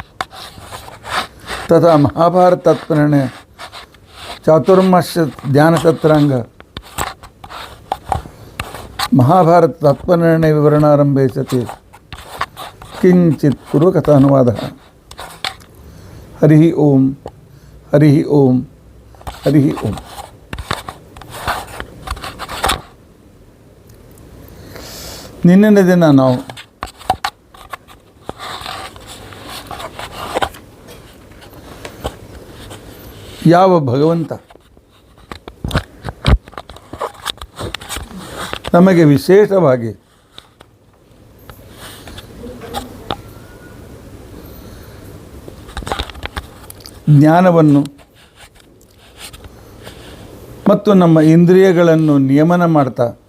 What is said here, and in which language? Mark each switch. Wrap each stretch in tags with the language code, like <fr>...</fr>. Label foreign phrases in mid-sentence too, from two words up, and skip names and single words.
<sa>ತಥಾ ಮಹಾಭಾರತ ತತ್ಪರಿಣಯ ಚಾತುರ್ಮಾಸ್ಯ ಧ್ಯಾನಸತ್ರಾಂಗ ಮಹಾಭಾರತ ತತ್ವನಿರ್ಣಯ ವಿವರಣಾರಂಭೆ ಸತಿ ಕಿಂಚಿತ್ ಪೂರ್ವಕಥಾನುವಾದ. ಹರಿ ಓಂ ಹರಿ ಓಂ ಹರಿ ಓಂ.</sa> <kn>ನಿನ್ನಿನ ದಿನ ನಾವು ಯಾವ ಭಗವಂತ ನಮಗೆ ವಿಶೇಷವಾಗಿ ಜ್ಞಾನವನ್ನು ಮತ್ತು ನಮ್ಮ ಇಂದ್ರಿಯಗಳನ್ನು ನಿಯಮನ ಮಾಡ್ತಾ</kn>